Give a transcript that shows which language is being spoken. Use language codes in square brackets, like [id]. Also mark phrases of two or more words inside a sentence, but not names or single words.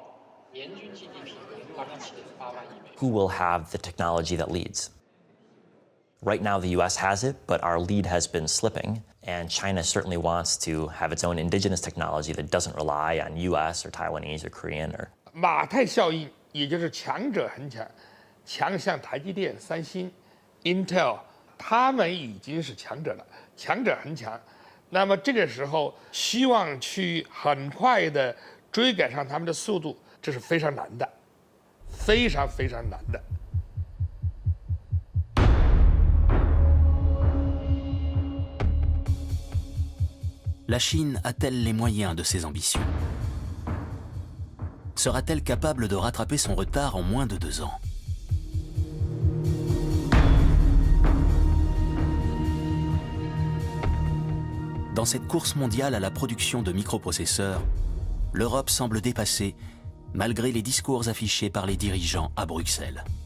[en] Who will have the technology that leads? Right now, the US has it, but our lead has been slipping, and China certainly wants to have its own indigenous technology that doesn't rely on US or Taiwanese or Korean or. [zh] 马太效应，也就是强者恒强，强像台积电、三星、Intel， 他们已经是强者了，强者恒强。那么这个时候，希望去很快的追赶上他们的速度，这是非常难的，非常非常难的。 [fr] La Chine a-t-elle les moyens de ses ambitions? Sera-t-elle capable de rattraper son retard en moins de 2 ans? Dans cette course mondiale à la production de microprocesseurs, l'Europe semble dépassée, malgré les discours affichés par les dirigeants à Bruxelles.